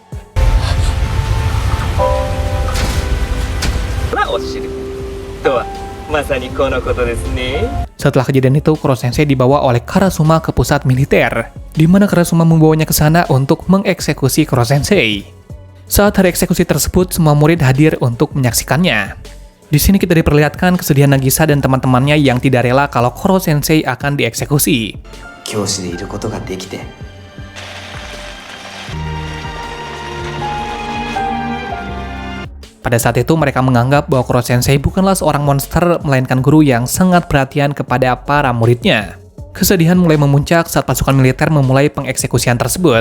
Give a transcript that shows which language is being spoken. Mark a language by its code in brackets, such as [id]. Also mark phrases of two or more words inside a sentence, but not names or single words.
[id] Setelah kejadian itu, Koro Sensei dibawa oleh Karasuma ke pusat militer, di mana Karasuma membawanya ke sana untuk mengeksekusi Koro Sensei. Saat hari eksekusi tersebut, semua murid hadir untuk menyaksikannya. Di sini kita diperlihatkan kesedihan Nagisa dan teman-temannya yang tidak rela kalau Koro Sensei akan dieksekusi. [ja] 教師でいることができて [id] Pada saat itu mereka menganggap bahwa Koro Sensei bukanlah seorang monster, melainkan guru yang sangat perhatian kepada para muridnya. Kesedihan mulai memuncak saat pasukan militer memulai pengeksekusian tersebut.